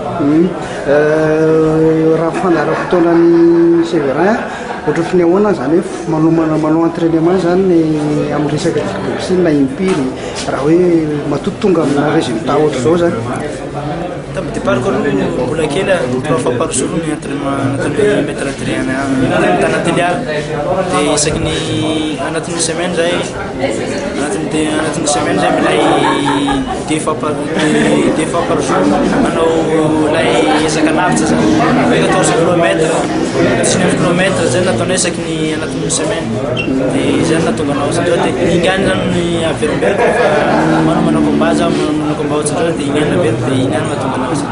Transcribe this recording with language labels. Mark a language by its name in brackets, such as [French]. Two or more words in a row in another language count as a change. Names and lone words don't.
[Malagasy] Raha fandara fotoanan'ny Séverin ohatrany ahoana zany hoe manao entraînement zany amin'ny resaka kickboxing na impiry raha hoe matoto tonga amina résultat ohatra zao zany. Tamin'ny départko aloha mbola kely 3 [French] fois par jour [Malagasy] ny entraînement nataon'ny maître Adrien tana Toliara. Dia isaky ny anatin'ny semaine zay milay 2 [French] fois par jour [Malagasy] manao lay ezaka lavitra zany hoe 14 km 19 km zay nataonay isaky ny anatin'ny semaine. Dia zany natonga anao ohatsin'izao dia ingany zany averimberiko fa manao combat zaho manao combat ohatsin'izao dia ingany averiko dia ingany mahatonga anao ohatsin'izao.